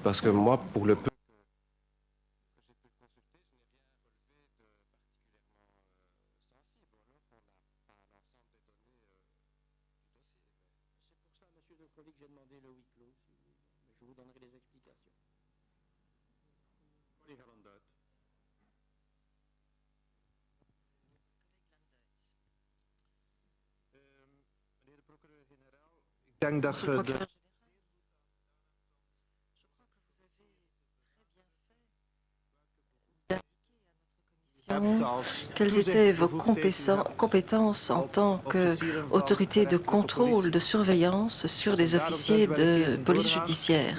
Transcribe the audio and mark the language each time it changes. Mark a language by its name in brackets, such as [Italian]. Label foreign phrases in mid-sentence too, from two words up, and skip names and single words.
[French] Parce que moi, pour le peu que j'ai pu consulter, je n'ai rien relevé de particulièrement sensible. Ou alors on n'a pas l'ensemble des données du dossier. C'est pour ça, monsieur le collègue, que j'ai demandé le huis clos. Je vous donnerai les explications. [Dutch] Collega Van Duit. Meneer de procureur-generaal, ik denk dat [French] Monsieur le [Dutch] je de... [French] procureur général, je crois que vous avez très bien fait d'indiquer à notre commission quelles étaient vos compétences en tant qu'autorité de contrôle, de surveillance sur les officiers de police judiciaire.